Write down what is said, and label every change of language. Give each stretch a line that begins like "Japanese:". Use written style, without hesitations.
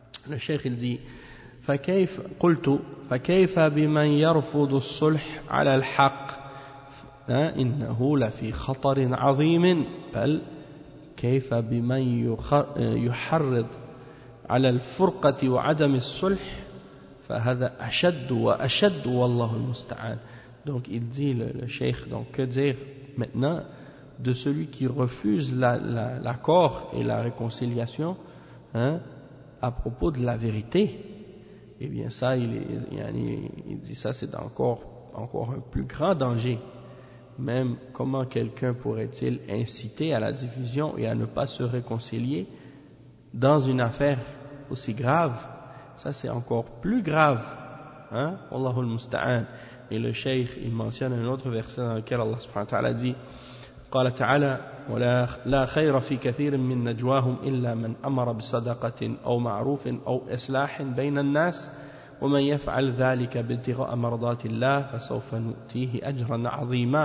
Arabic: الشيخ الذي فكيف قلت فكيف بمن يرفض الصلح على الحق إنه لفي خطر عظيم بل كيف بمن يحرض على الفرقة وعدم الصلح فهذا أشد وأشد والله المستعان.
French: Donc il dit le Cheikh, donc que dire maintenant de celui qui refuse l'accord et la réconciliation, hein, à propos de la vérité. Eh bien ça, il dit ça, c'est encore un plus grand danger. Même comment quelqu'un pourrait-il inciter à la division et à ne pas se réconcilier dans une affaire aussi grave? Ça, c'est encore plus grave, hein?
Arabic: Wallahul musta'an.
French: Et le Cheikh, il mentionne un autre verset dans lequel Allah subhanahu wa ta'ala dit:
Arabic: قال تعالى ولا خير في كثير من نجواهم إلا من أمر بصدقة أو معروف أو إصلاح بين الناس ومن يفعل ذلك ابتغاء مرضات الله فسوف نؤتيه أجرا عظيما.